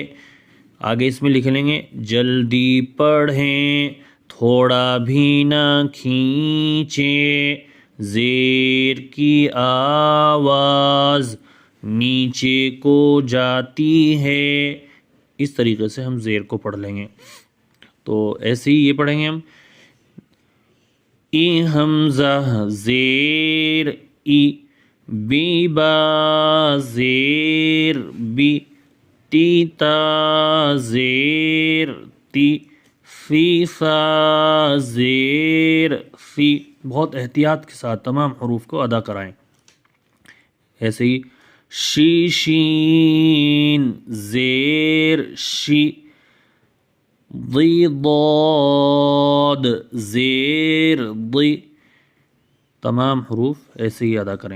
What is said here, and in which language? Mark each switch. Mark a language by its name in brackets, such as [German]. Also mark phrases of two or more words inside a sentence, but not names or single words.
[Urdu] آگے اس میں لکھ لیں گے جلدی پڑھیں، تھوڑا بھی نہ کھینچیں، زیر کی آواز نیچے کو جاتی ہے. اس طریقے سے ہم زیر کو پڑھ لیں گے. تو ایسے ہی یہ پڑھیں گے ہم. ای حمزہ زیر ای، بی با زیر بی، تی تا زیر تی، فی فا زیر فی. بہت احتیاط کے ساتھ تمام حروف کو ادا کرائیں. ایسے ہی شی شین زیر شی، ضی ضاد زیر ضی، تمام حروف ایسے ہی ادا کریں.